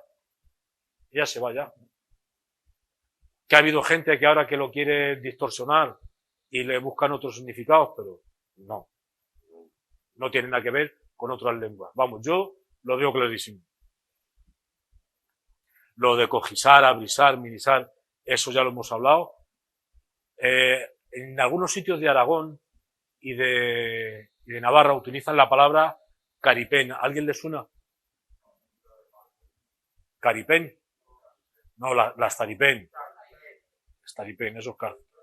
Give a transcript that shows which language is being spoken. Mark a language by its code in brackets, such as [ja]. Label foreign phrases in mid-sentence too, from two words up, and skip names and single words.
[es] Ella se va ya. Que ha habido gente que ahora que lo quiere distorsionar y le buscan otros significados, pero no. No tiene nada que ver con otras lenguas. Vamos, yo lo veo clarísimo. Lo de cojisar, abrisar, mirisar, eso ya lo hemos hablado. En algunos sitios de Aragón y de Navarra utilizan la palabra caripén. ¿A alguien le suena? ¿Caripén? No, las taripén. Staripén, eso es caro.